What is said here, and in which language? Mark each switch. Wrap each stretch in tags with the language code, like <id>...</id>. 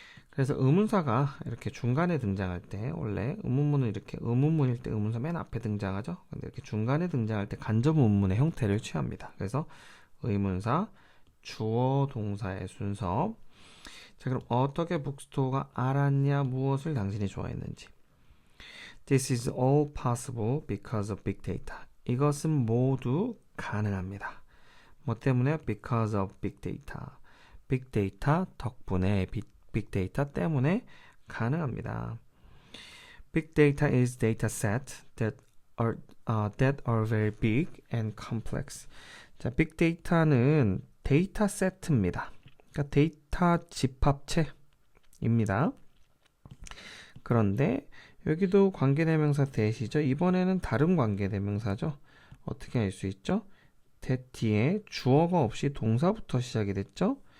<ko>그래서 의문사가 이렇게 중간에 등장할 때, 원래 의문문은 이렇게 의문문일 때 의문사 맨 앞에 등장하죠. 근데 이렇게 중간에 등장할 때 간접 의문문의 형태를 취합니다. 그래서 의문사, 주어, 동사의 순서. 자, 그럼 어떻게 북스토어가 알았냐? 무엇을 당신이 좋아했는지.</ko> <en>This is all possible because of big data.</en> <ko>이것은 모두 가능합니다. 뭐 때문에?</ko> <en>Because of big data.</en> <ko>big data 덕분에, big data 때문에 가능합니다.</ko> <en>Big data is data set that are very big and complex.</en> <ko>자, big data는 데이터 세트입니다. 그러니까 데이터 집합체입니다. 그런데 여기도 관계대명사 대시죠. 이번에는 다른 관계대명사죠. 어떻게 알 수 있죠? that 뒤에 주어가 없이 동사부터 시작이 됐죠.</ko>